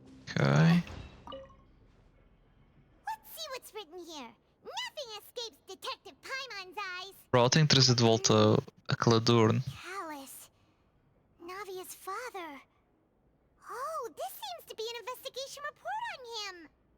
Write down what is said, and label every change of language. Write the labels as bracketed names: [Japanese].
[English] Okay. Let's see what's written here. Nothing escapes Detective Paimon's eyes. [Portuguese] Bro, eu tenho que trazer de volta aquela Durn. [English] Callus. Navia's father. Oh, this seems to be an investigation report on him.